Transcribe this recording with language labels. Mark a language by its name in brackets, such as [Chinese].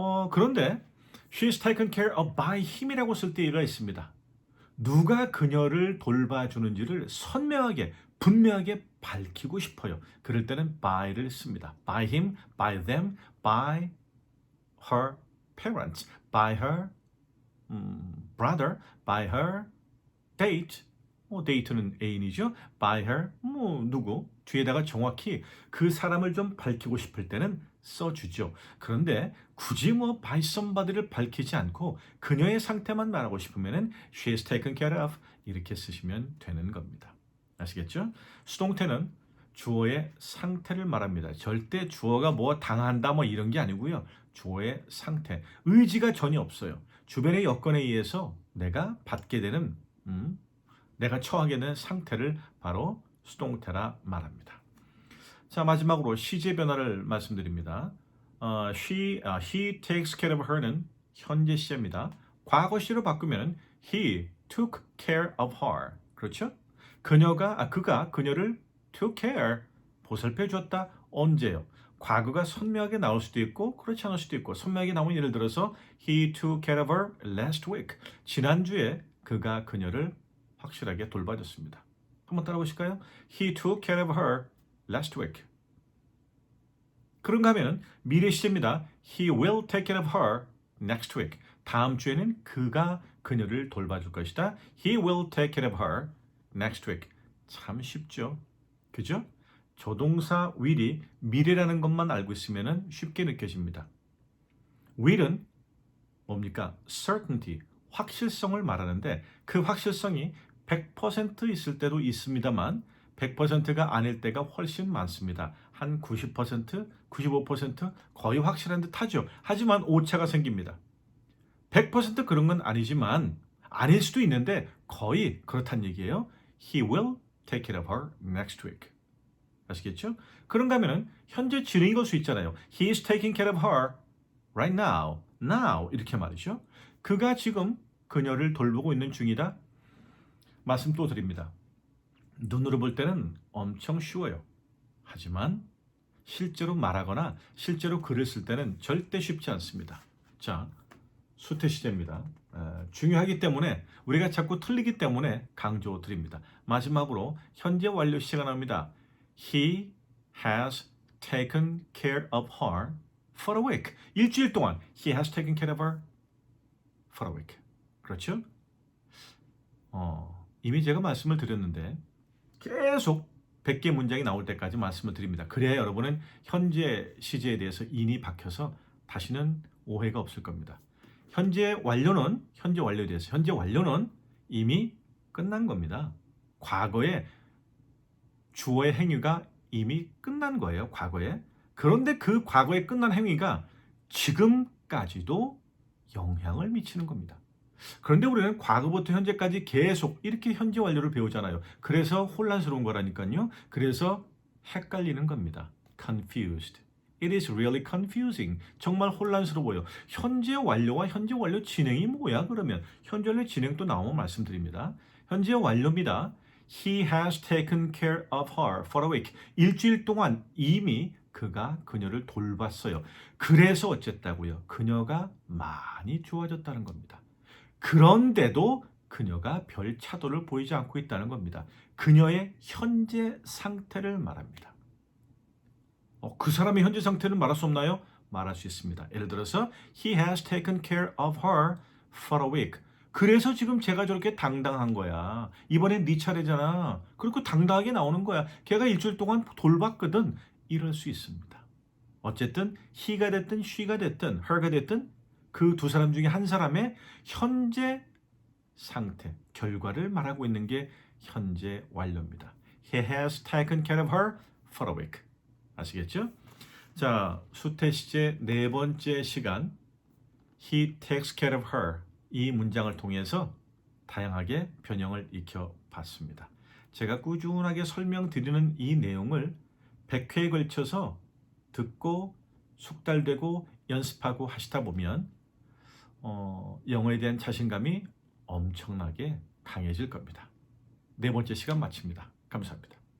[Korean] 그런데 she is taken care of by him 이라고 쓸 때가 있습니다. 누가 그녀를 돌봐주는지를 선명하게 분명하게 밝히고 싶어요. 그럴 때는 by를 씁니다. [English] by him, by them, by her parents, by her brother, by her date. [Korean] date는 애인이죠. by her 누구 뒤에다가 정확히 그 사람을 좀 밝히고 싶을 때는 써주죠. 그런데 굳이 뭐 by somebody 를 밝히지 않고 그녀의 상태만 말하고 싶으면은 she is taken care of 이렇게 쓰시면 되는 겁니다. 아시겠죠? 수동태는 주어의 상태를 말합니다. 절대 주어가 뭐 당한다 뭐 이런 게 아니고요. 주어의 상태, 의지가 전혀 없어요. 주변의 여건에 의해서 내가 받게 되는 내가 처하게 되는 상태를 바로 수동태라 말합니다. 자, 마지막으로 시제 변화를 말씀드립니다. he takes care of her 는 현재 시제입니다. [English] 과거 시로 바꾸면 he took care of her. [Korean] 그렇죠? 그가 그녀를 took care, 보살펴 주었다. 언제요? 과거가 선명하게 나올 수도 있고 그렇지 않을 수도 있고 선명하게 나오면 예를 들어서 he took care of her last week. 지난주에 그가 그녀를 확실하게 돌봐줬습니다. 한번 따라 보실까요? [English] He took care of her last week. [Korean] 그런가 하면 미래 시제입니다. [English] He will take care of her next week. [Korean] 다음 주에는 그가 그녀를 돌봐줄 것이다. [English] He will take care of her next week. [Korean] 참 쉽죠? 그죠? 조동사 will이 미래라는 것만 알고 있으면 쉽게 느껴집니다. will은 뭡니까? certainty, 확실성을 말하는데 그 확실성이 100% 있을 때도 있습니다만 100%가 아닐 때가 훨씬 많습니다. 한 90%, 95% 거의 확실한 듯 하죠. 하지만 오차가 생깁니다. 100% 그런 건 아니지만 아닐 수도 있는데 거의 그렇단 얘기예요. [English] He will take care of her next week. [Korean] 아시겠죠? 그런가 하면은 현재 진행이 걸 수 있잖아요. [English] He is taking care of her right now. [Korean] Now 이렇게 말이죠. 그가 지금 그녀를 돌보고 있는 중이다. 말씀 또 드립니다. 눈으로 볼 때는 엄청 쉬워요. 하지만 실제로 말하거나 실제로 글을 쓸 때는 절대 쉽지 않습니다. 자, 수태 시제입니다. 중요하기 때문에 우리가 자꾸 틀리기 때문에 강조 드립니다. 마지막으로 현재 완료 시제가 나옵니다. [English] He has taken care of her for a week. 일주일 동안 He has taken care of her for a week. [Korean] 그렇죠? 이미 제가 말씀을 드렸는데 계속 100개 문장이 나올 때까지 말씀을 드립니다. 그래야 여러분은 현재 시제에 대해서 인이 박혀서 다시는 오해가 없을 겁니다. 현재 완료에 대해서 현재 완료는 이미 끝난 겁니다. 과거에 주어의 행위가 이미 끝난 거예요. 과거에. 그런데 그 과거에 끝난 행위가 지금까지도 영향을 미치는 겁니다. 그런데 우리는 과거부터 현재까지 계속 이렇게 현재 완료를 배우잖아요. 그래서 혼란스러운 거라니까요. 그래서 헷갈리는 겁니다. [English] confused. It is really confusing. 정말 혼란스러워요. [Korean] 현재 완료와 현재 완료 진행이 뭐야? 그러면 현재 완료 진행 또 나오면 말씀드립니다. 현재 완료입니다. [English] He has taken care of her for a week. [Korean] 일주일 동안 이미 그가 그녀를 돌봤어요. 그래서 어쨌다고요? 그녀가 많이 좋아졌다는 겁니다. 그런데도 그녀가 별 차도를 보이지 않고 있다는 겁니다. 그녀의 현재 상태를 말합니다. 그 사람의 현재 상태를 말할 수 없나요? 말할 수 있습니다. [English] 예를 들어서 He has taken care of her for a week. [Korean] 그래서 지금 제가 저렇게 당당한 거야. 이번엔 네 차례잖아. 그리고 당당하게 나오는 거야. 걔가 일주일 동안 돌봤거든. 이럴 수 있습니다. 어쨌든 he가 됐든 she가 됐든 her가 됐든 그 두 사람 중에 한 사람의 현재 상태, 결과를 말하고 있는 게 현재 완료입니다. [English] He has taken care of her for a week. [Korean] 아시겠죠? 자, 수태 시제 네 번째 시간 He takes care of her 이 문장을 통해서 다양하게 변형을 익혀봤습니다. 제가 꾸준하게 설명드리는 이 내용을 100회에 걸쳐서 듣고 숙달되고 연습하고 하시다 보면 영어에 대한 자신감이 엄청나게 강해질 겁니다. 네 번째 시간 마칩니다. 감사합니다.